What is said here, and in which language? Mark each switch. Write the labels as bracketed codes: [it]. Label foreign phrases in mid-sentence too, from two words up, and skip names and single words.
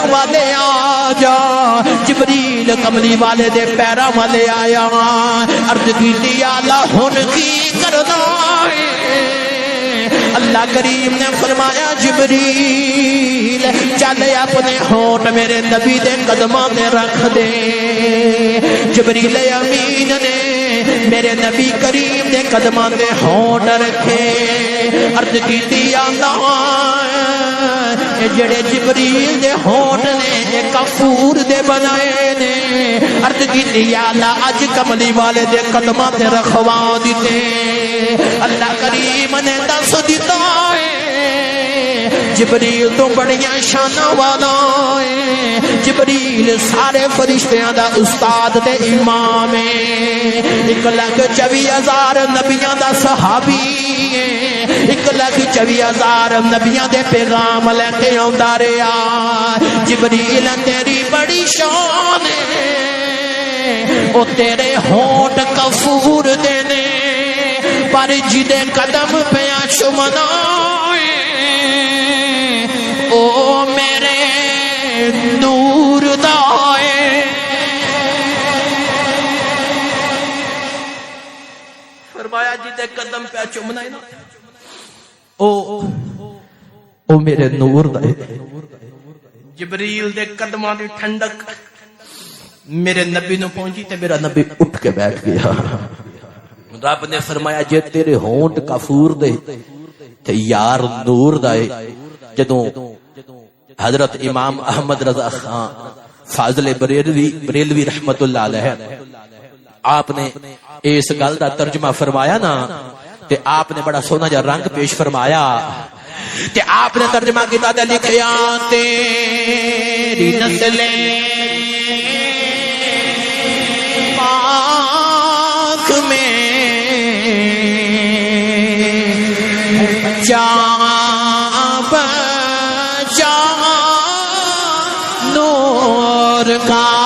[pa] والے آ جا جبریل کملی والے دے پیراں والے آیا عرض کیتی یا اللہ ہن کی کرنا ہے اللہ کریم نے فرمایا جبریل چل اپنے ہونٹ میرے نبی دے قدماں تے رکھ دے جبریل امین نے میرے نبی کریم دے قدماں تے ہونٹ رکھے عرض کیتی یا اللہ جڑے جبریل دے ہونٹ نے کافور دے بنائے نے عرض کیتی یا اللہ اج کملی والے دے قدماں تے رکھوا دتے اللہ کریم نے دس دیتا ہے جبریل تو بڑیاں شاناں والا ہے، جبریل سارے فرشتیاں دا استاد تے امام ہے، 1,24,000 نبیاں دا صحابی ہے، 1,24,000 نبیاں دے پیغام لے کے آندا رہیا۔ جبریل تیری بڑی شان ہے، او تیرے ہونٹ کفور دے نے، پر جدے قدم پیا چومنا او میرے نور دا ہے۔ فرمایا جدے قدم پیا چومنا ہے نا او میرے نور دا ہے۔ جبریل دے قدماں دی ٹھنڈک میرے نبی نو پہنچی تے میرا نبی اٹھ کے بیٹھ گیا۔ رب نے فرمایا جے تیرے ہونٹ کافور دے تے یار نور دا ہے۔ جدوں حضرت امام احمد رضا خان فاضل بریلوی [ar] رحمت اللہ علیہ [pa] آپ نے اس گل دا ترجمہ فرمایا نا تے آپ نے بڑا سونا جا رنگ پیش فرمایا تے آپ نے ترجمہ کیتا تے لکھیا [ur] تیری نسلیں پاک میں جا بچا نور کا،